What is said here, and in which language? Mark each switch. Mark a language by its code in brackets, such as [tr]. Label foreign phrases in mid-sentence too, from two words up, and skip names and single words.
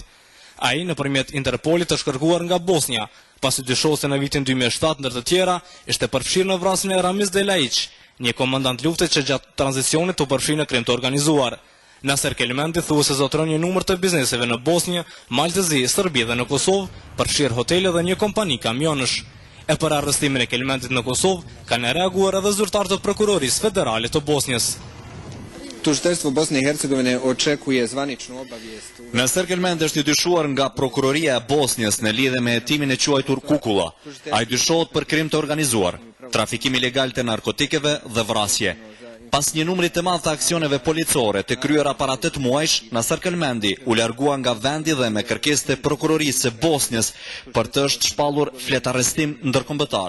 [sq] Ai nëpërmjet Interpolit është kërkuar nga Bosnja, pasi dyshohet se në vitin 2007 ndër të tjera ishte përfshirë në vrasjen e Ramiz Delajić, një komandant lufte që gjatë tranzicionit u përfshi në krim të organizuar. Naser Kelmendi thuhet se zotëron një numër të bizneseve në Bosnjë, Maltezi, Serbi dhe në Kosovë, përfshirë hotele dhe një kompani kamionësh. E për arrestimin e Kelmendit në Kosovë kanë reaguar edhe zyrtarët të prokurorisë federale të Bosnjës. [bs] Tužiteljstvo Bosne i Hercegovine očekuje zvaničnu obavijest. [sq] Naser Kelmendi është i dyshuar nga prokuroria e Bosnjës në lidhje me hetimin e quajtur Kukula. Ai dyshohet për krim të organizuar, trafikim ilegal të narkotikeve dhe vrasje. Pas një numri të madh të aksioneve policore të kryera para 8 muajsh, Naser Kelmendi u largua nga vendi dhe me kërkesë të prokurorisë së Bosnjës për të shpallur fletarrestim ndërkombëtar.